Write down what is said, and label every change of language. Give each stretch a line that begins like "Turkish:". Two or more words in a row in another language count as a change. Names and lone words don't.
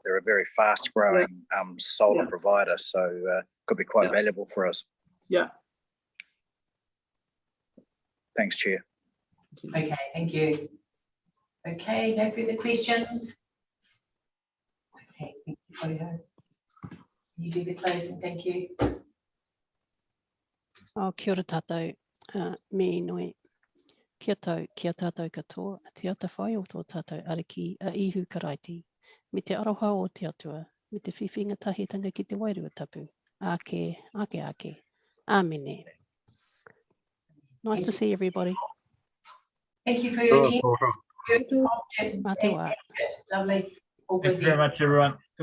English: They're a very fast-growing solar provider, so could be quite valuable for us. Yeah. Thanks, Chair. Okay, thank you. Okay, no further questions? Okay, thank you, Odo. You do the closing, thank you.
Māori: Oh, kia ora tātou, me noi. Kia tātou katoa, te ata whai o tō tātou ariki a ihu karaiti, me te aroha o te atua, me te whiwhinga tahitanga ki te wairua tapu. Ake. Āmene.
English: Nice to see everybody. Thank you for your attention.
Māori: Mā te wā.
English: Lovely. All Thank good you very there. much, everyone.